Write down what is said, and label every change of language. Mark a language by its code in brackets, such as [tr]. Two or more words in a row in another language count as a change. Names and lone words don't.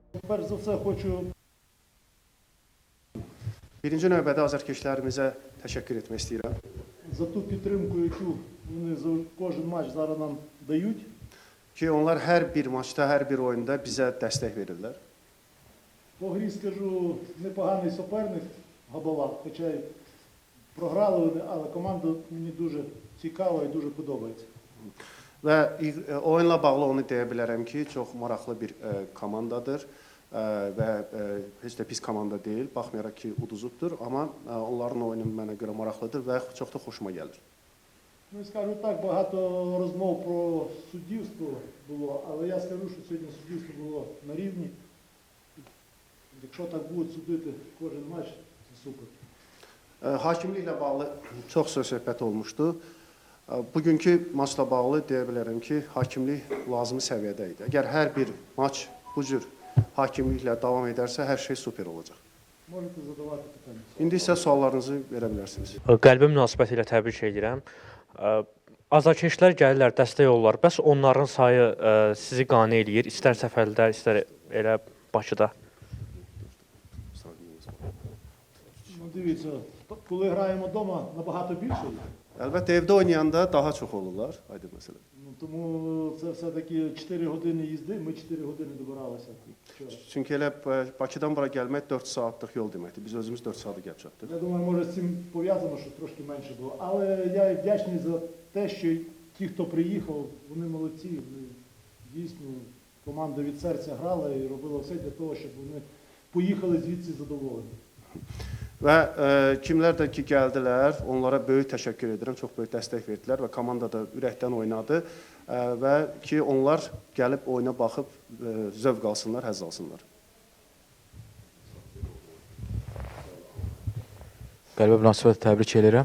[uk] перш за все хочу [az] Birinci növbədə azarkeşlərimizə təşəkkür etmək istəyirəm. [uk] за ту підтримку, яку вони за кожен матч зараз нам дають. [az] Ki onlar hər bir maçda, hər bir oyunda bizə dəstək verirlər. [uk] По грі скажу, непоганий суперник Габала, хоча й програли вони, але команда мені дуже цікава і дуже подобається. [az] Və oyunla bağlı onu deyə bilərəm ki, çox maraqlı bir komandadır və heç də pis komanda deyil. Baxmayaraq ki, uduzubdur, amma onların oyunu mənə görə maraqlıdır və çox da xoşuma gəlir. [uk] Ну, скажу так, багато розмов про суддівство було, але я скажу, що сьогодні суддівство було на рівні. Якщо так будуть судити кожен матч, це супер. [az] Hakimliklə bağlı çox söhbət olmuşdu. Bugünkü maçla bağlı deyə bilərəm ki, hakimlik lazımi səviyyədə idi. Əgər hər bir maç bu cür hakimliklə davam edərsə, hər şey super olacaq. [uk] Можете задавати питання. [az] İndi isə suallarınızı verə bilərsiniz. Qəlbə münasibəti ilə təbrik edirəm. Azarkeşlər gəlirlər, dəstək olurlar. Bəs onların sayı sizi qane eləyir, istər səfərdə, istər elə Bakıda. [uk] Ну, дивіться, коли граємо вдома, набагато більше. [az] Əlbəttə evdə oynayanda daha çox olurlar, aydın məsələ. [uk] Ну, тому це все-таки 4 години їзди, ми 4 години добиралися вчора. [az] Çünki elə Bakıdan bura gəlmək 4 saatlıq yol deməkdir. Biz özümüz 4 saata gəlib çatdıq. [uk] Я думаю, може з цим пов'язано, що трошки менше було. Але я вдячний за те, що ті, хто приїхав, вони молодці. Вони дійсно, команда від серця грала і робила все для того, щоб вони поїхали звідси задоволені. [az] Və kimlər də ki gəldilər, onlara böyük təşəkkür edirəm, çox böyük dəstək verdilər və komanda da ürəkdən oynadı və ki onlar gəlib oyuna baxıb zövq alsınlar, həzz alsınlar. Qəlbə münasibətlə təbrik edirəm.